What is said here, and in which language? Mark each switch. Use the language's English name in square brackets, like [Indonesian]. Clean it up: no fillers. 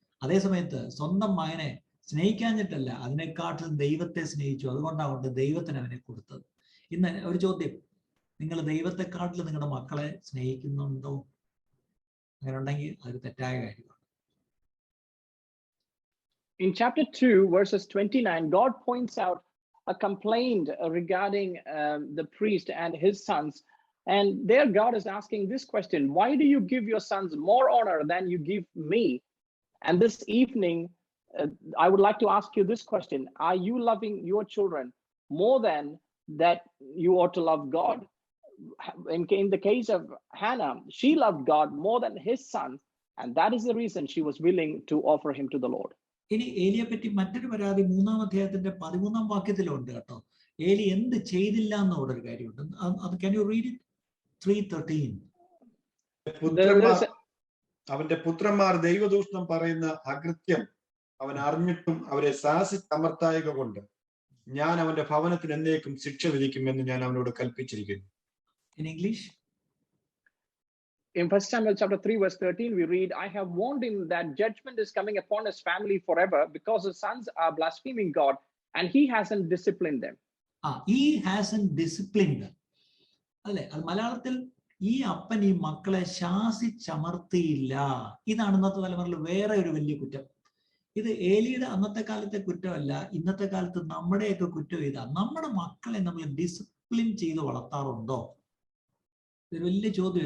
[Malayalam] അതേസമയത്ത് സ്വന്തം മകനെ സ്നേഹിക്കാഞ്ഞിട്ടല്ല, അതിനെക്കാട്ടിലും ദൈവത്തെ സ്നേഹിച്ചു, അതുകൊണ്ടാണ് ദൈവത്തിന് അവനെ കൊടുത്തത്. ഇന്ന് ഒരു ചോദ്യം, നിങ്ങൾ ദൈവത്തെക്കാട്ടിലും നിങ്ങളുടെ മക്കളെ സ്നേഹിക്കുന്നുണ്ടോ? അങ്ങനെ ഉണ്ടെങ്കിൽ അത് തെറ്റായ കാര്യമാണ്. [English] In chapter 2, verses 29, God points out a complaint regarding the priest and his sons And there God is asking this question: why do you give your sons more honor than you give me? And this evening, I would like to ask you this question: are you loving your children more than that you ought to love God? In the case of Hannah, she loved God more than his son, and that is the reason she was willing to offer him to the Lord. [Malayalam] ഇനി ഏലിയെ പറ്റി മറ്റൊരു പരാതി 3-ാം അധ്യായത്തിന്റെ 13-ാം വാക്യത്തിലുണ്ട് കേട്ടോ. ഏലി എന്ത് ചെയ്തില്ല എന്നുള്ള ഒരു കാര്യമുണ്ട്. അത് [English] can you read it? 3:13. [Malayalam] അവന്റെ പുത്രന്മാർ ദൈവദൂഷണം പറയുന്ന അകൃത്യം അവൻ അറിഞ്ഞിട്ടും അവരെ ശാസിച്ചമർത്തായക കൊണ്ട് ഞാൻ അവന്റെ ഭവനത്തിന് എന്നേക്കും ശിക്ഷ വിധിക്കുമെന്ന് ഞാൻ അവനോട് കൽപ്പിച്ചിരിക്കുന്നു. [English] In English? In 1 Samuel chapter 3 verse 13 we read, I have warned him that judgment is coming upon his family forever because his sons are blaspheming God and he hasn't disciplined them. He hasn't disciplined them. [Malayalam] അല്ലേ? അത് മലയാളത്തിൽ ഈ അപ്പൻ ഈ മക്കളെ ശാസിച്ചമർത്തിയില്ല. ഇതാണ് ഇന്നത്തെ തലമുറയിൽ വേറെ ഒരു വലിയ കുറ്റം. ഇത് ഏലിയുടെ അന്നത്തെ കാലത്തെ കുറ്റമല്ല, ഇന്നത്തെ കാലത്ത് നമ്മുടെയൊക്കെ കുറ്റം ഇതാ. നമ്മുടെ മക്കളെ നമ്മൾ ഡിസിപ്ലിൻ ചെയ്ത് വളർത്താറുണ്ടോ? ഇതൊരു വലിയ ചോദ്യം.